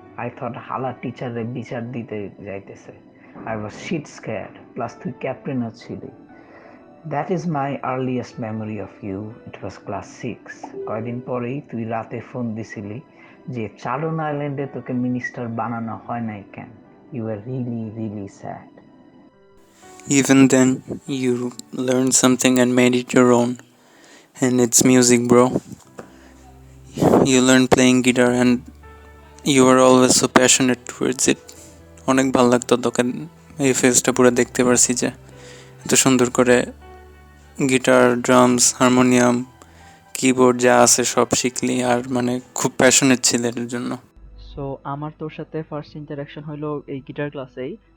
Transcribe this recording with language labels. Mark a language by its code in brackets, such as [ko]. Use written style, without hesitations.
[bn] I thought হালা টিচারে বিচার দিতে যাইতেছে। [en] I was shit scared, [bn] প্লাস তুই ক্যাপ্টেনও ছিলি। [en] That is my earliest memory of you. It was class 6। [bn] কয়দিন পরেই তুই রাতে ফোন দিছিলি যে চারণ আইল্যান্ডে তোকে মিনিস্টার বানানো হয় নাই কেন? [en] You are really really sad. Even then, you learned something and made it your own. And it's music, bro. You learned playing guitar and you were always so passionate towards it. [bn] অনেক ভালো লাগতো তোকে এই ফেজটা পুরো দেখতে পারছি যে এত সুন্দর করে গিটার, ড্রামস, হারমোনিয়াম, কিবোর্ড যা আছে সব শিখলি আর মানে খুব প্যাশনেট ছিল এটার জন্য। সো আমার তোর সাথে ফার্স্ট ইন্টারাকশন হলো এই গিটার ক্লাসেই।